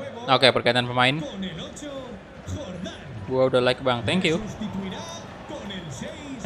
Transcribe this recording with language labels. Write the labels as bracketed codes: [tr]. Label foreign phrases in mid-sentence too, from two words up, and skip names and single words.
[id] Oke, pergantian pemain. [es] Con el 8, Jordán. [id] Gua udah like bang, [en] thank you. [es] Sustituirá con el 6.